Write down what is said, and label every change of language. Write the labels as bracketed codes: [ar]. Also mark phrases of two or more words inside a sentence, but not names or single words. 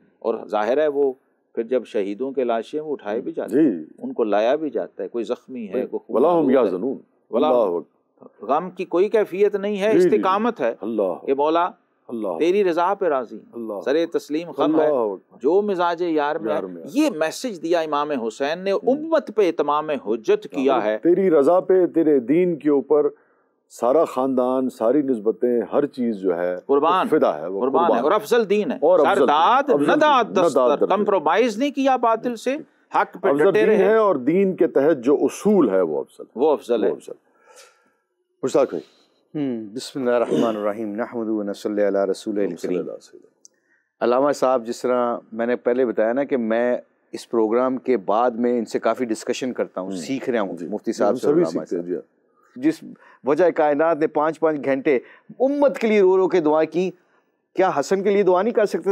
[ur] اور ظاہر ہے وہ پھر جب شہیدوں کے لاشیں وہ اٹھائے بھی جاتے ہیں، ان کو لایا بھی جاتا ہے، کوئی زخمی ہے، غم کی کوئی کیفیت نہیں ہے، استقامت ہے کہ مولا تیری رضا پہ راضی، سرے تسلیم خم ہے جو مزاج یار میں ہے۔ یہ میسج دیا امام حسین نے، امت پہ اتمام حجت کیا ہے، تیری رضا پہ، تیرے دین کے اوپر سارا خاندان، ساری نسبتیں، ہر چیز جو ہے قربان فدا ہے، قربان ہے، اور افضل دین ہے، [fa] سرداد نداد دستر، [ur] کمپرومائز نہیں کیا باطل سے، حق پہ ڈٹے رہے، اور دین کے تحت جو اصول ہے وہ افضل ہے۔ مشتاق بھائی، [ar] بسم اللہ الرحمن الرحیم، نحمد و نصلی علی رسول الکریم۔ [ur] علامہ صاحب، جس طرح میں نے پہلے بتایا نا کہ میں اس پروگرام کے بعد میں ان سے کافی ڈسکشن کرتا ہوں، سیکھ رہا ہوں مفتی صاحب سے، علامہ صاحب جس وجہ کائنات نے 5 گھنٹے امت کے لیے رو رو کے دعا کی، کیا حسن کے لیے دعا نہیں کر سکتے تھے؟